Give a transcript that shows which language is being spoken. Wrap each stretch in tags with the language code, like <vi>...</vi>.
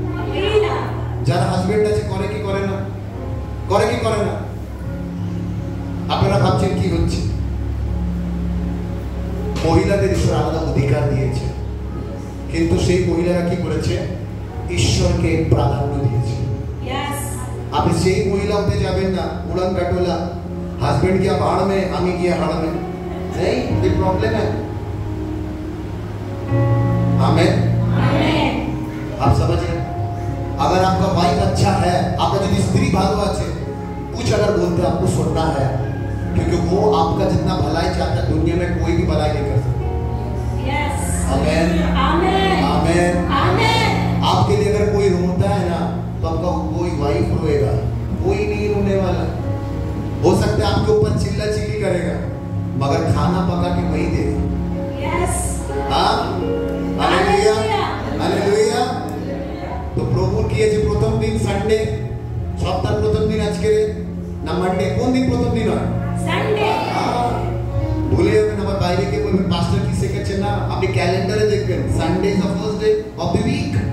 <bn>মহিলা। যারা হাজবেন্ড আছে করে কি করে না? করে কি করে না? আপনারা ভাবছেন কি হচ্ছে? মহিলাদের ঈশ্বর আলাদা অধিকার দিয়েছে, কিন্তু সেই মহিলারা কি করেছে? ঈশ্বরকে প্রাধান্য দিয়েছে।</bn> <en>Yes.</en> <bn>আপনি সেই মহিলা হতে যাবেন না উড়ান কাটোলা,</bn> <hi>हस्बैंड गया भाड़ में, आमी गया हाड़ में, नहीं, ये प्रॉब्लम है। आमेन। आप समझ रहे? अगर आपका वाइफ अच्छा है, आपका जो स्त्री भालो আছে, कुछ अगर बोलते आपको सुनना है, क्योंकि वो आपका जितना भलाई चाहता है दुनिया में कोई भी भलाई नहीं कर सकता।</hi> <en>Yes.</en> <hi>आमेन। आमेन। आमेन। आमेन। आपके लिए अगर कोई रोता है ना, तो आपका कोई वाइफ रोएगा, कोई नहीं रोने वाला। हो सकता है आपके ऊपर चिल्ला चिल्ली करेगा, मगर खाना पका के वही देगा।</hi> <en>Yes.</en> <hi>हाँ, हालेलुया, हालेलुया। तो प्रभु की</hi> <bn>যে প্রথম দিন সানডে, সপ্তাহের প্রথম দিন আজকে না মানডে, কোন দিন প্রথম দিন হয়? সানডে। ভুলে যাবেন, আবার বাইরে কে বলবেন পাস্টার কি শেখাচ্ছেন না, আপনি ক্যালেন্ডারে দেখবেন</bn> <en>Sunday is the first day of the week.</en>